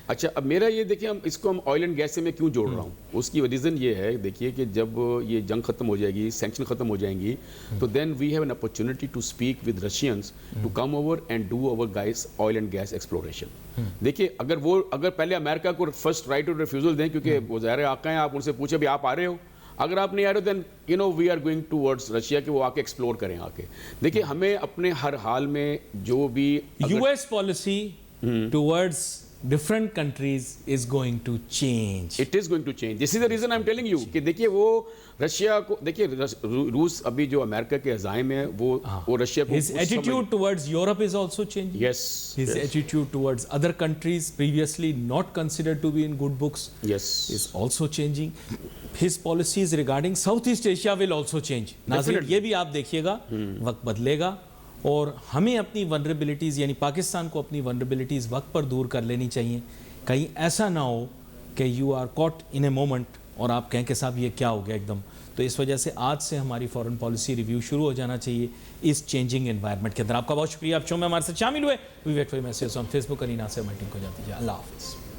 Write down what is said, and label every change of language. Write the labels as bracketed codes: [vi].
[ur] اچھا اب میرا یہ دیکھیں ہم اس کو ہم آئل اینڈ گیس سے میں کیوں جوڑ رہا ہوں, اس کی ریزن یہ ہے دیکھیے کہ جب یہ جنگ ختم ہو جائے گی, سینکشن ختم ہو جائیں گی, تو [en] Then we have an opportunity to speak with Russians to come over and do over guys oil and gas exploration. [ur] دیکھیے اگر پہلے امریکہ کو فرسٹ رائٹ آف ریفیوزل دیں, کیونکہ وہ ظاہر آقا ہیں, آپ ان سے پوچھیں بھی آپ آ رہے ہو, اگر آپ نہیں آ رہے [en] then you know we are going towards Russia [ur] کہ وہ آ کے ایکسپلور کریں آ کے. دیکھیے ہمیں اپنے ہر حال میں جو بھی [en] US policy towards different countries is going to change. It is going to change. This is the reason I'm telling you [ur] کہ دیکھیے وہ رشیا کو, دیکھیے روس ابھی جو امریکہ کے عزائم ہیں وہ رشیا کو, [en] his attitude towards Europe is also changing. Yes. His attitude towards other countries previously not considered to be in good books Yes. is also changing. His policies regarding Southeast Asia will also change. [ur] ناظرین یہ بھی آپ دیکھیے گا, وقت بدلے گا اور ہمیں اپنی ونربلٹیز یعنی پاکستان کو اپنی ونربلٹیز وقت پر دور کر لینی چاہیے. کہیں ایسا نہ ہو کہ [en] you are caught in a moment [ur] اور آپ کہیں کہ صاحب یہ کیا ہو گیا ایک دم. تو اس وجہ سے آج سے ہماری فورن پالیسی ریویو شروع ہو جانا چاہیے اس چینجنگ انوائرمنٹ کے اندر. آپ کا بہت شکریہ, آپ شو میں ہمارے ساتھ شامل ہوئے. [en] We wait for your messages on Facebook. [ur] ارینہ سے میٹنگ کو جاتی ہے. اللہ حافظ.